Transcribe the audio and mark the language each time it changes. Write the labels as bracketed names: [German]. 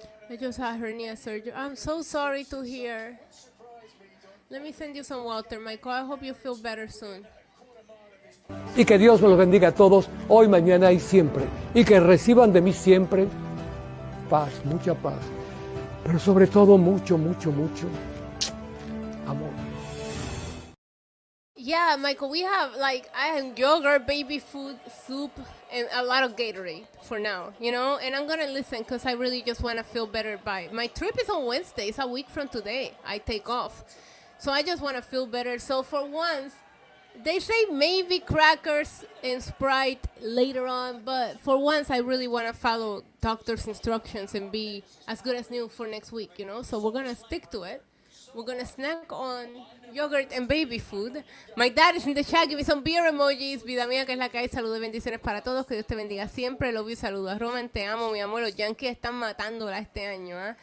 [English] I just had hernia surgery. I'm so sorry to hear. Let me send you some water, Michael. I hope you feel better soon. [Spanish] Y que Dios me los bendiga a todos, hoy, mañana y siempre. Y que reciban de mí siempre paz, mucha paz. Pero sobre todo mucho, mucho, mucho amor. [English] Yeah, Michael, we have I have yogurt, baby food, soup, and a lot of Gatorade for now, And I'm gonna listen because I really just want to feel better. My trip is on Wednesday. It's a week from today. I take off, so I just want to feel better. So for once, they say maybe crackers and Sprite later on, but for once I really want to follow doctor's instructions and be as good as new for next week. So we're gonna stick to it. We're going to snack on yogurt and baby food. My dad is in the chat. Give me some beer emojis. [Spanish] Vida mía, que es la que hay. Salud y bendiciones para todos. Que Dios te bendiga siempre. [English] Love you. [Spanish] Saludos. Roman, te amo, mi amor. Los Yankees están matándola este año.